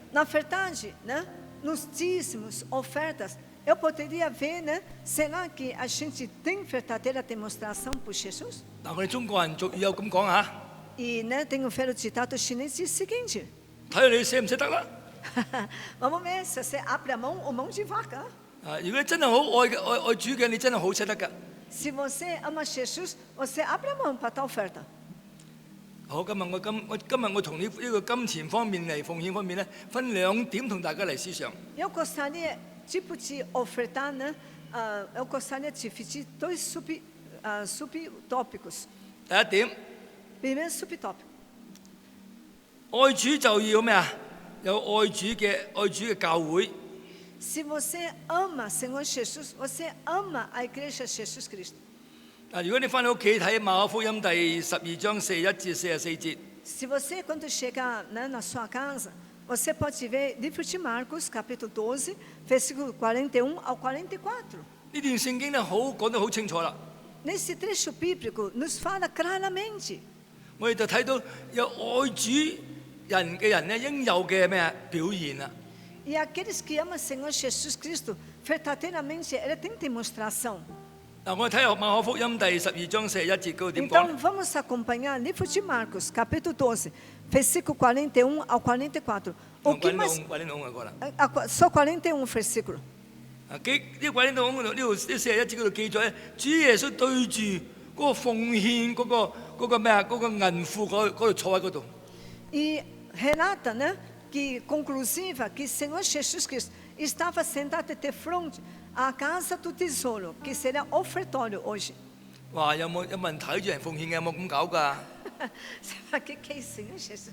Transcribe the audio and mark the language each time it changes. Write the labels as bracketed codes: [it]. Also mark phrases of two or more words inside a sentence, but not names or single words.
[pt] Na verdade, né, nos dízimos, ofertas, eu poderia ver, né, será que a gente tem verdadeira demonstração por Jesus? [yue] 嗱，我哋中國人俗語有咁講嚇， [pt] E, né, tem um velho ditado chinês diz o seguinte: [yue] 睇下你捨唔捨得啦。 [pt] vamos ver se você abre a mão de vaca. [yue] 啊，如果你真係好愛主嘅，你真係好捨得㗎。 [pt] Se você ama Jesus, você abre a mão para dar oferta. [yue] 好，今日我從呢個金錢方面嚟奉獻方面咧，分2點同大家嚟思想。 [pt] Eu gostaria, tipo de ofertar, né? Eu gostaria de dividir dois subtópicos. [yue] 第一點， [pt] Primeiro subtópico. [yue] 愛主就要咩啊？有愛主嘅教會。 [pt] Se você ama Senhor Jesus, você ama a igreja Jesus Cristo. [yue] 嗱，如果你翻到屋企睇馬可福音第12章41至44節， [pt] Se você, quando chegar, né, na sua casa, você pode ver livro de Marcos, capítulo 12, versículo 41 ao 44. [yue] 呢段聖經咧講得好清楚啦。 [pt] Nesse trecho bíblico, nos fala claramente. [yue] 我哋就睇到有愛主人嘅人咧應有嘅咩表現啦。 [pt] E aqueles que amam Senhor Jesus Cristo, verdadeiramente, ele tem demonstração. [yue] 嗱，我哋睇下馬可福音第12章41節嗰度點講 [pt] Então, [yue] 咧？ [pt] vamos acompanhar o livro de Marcos, capítulo 12, versículo 41 ao 44. O que mais... [yue] 41 啊，過啦。 [pt] Só 41 versículo. [yue] 啊，呢個41度呢度呢41節嗰度記載咧，主耶穌對住嗰個奉獻嗰個咩啊嗰個銀庫嗰度坐喺嗰度。 [pt] E relata, né, que conclusiva que Senhor Jesus Cristo estava sentado de frente à casa do tesouro, que seria ofertório hoje. 哇！ [yue] 有冇人睇住人奉獻嘅？有冇咁搞㗎？ [pt] Será que é Senhor Jesus?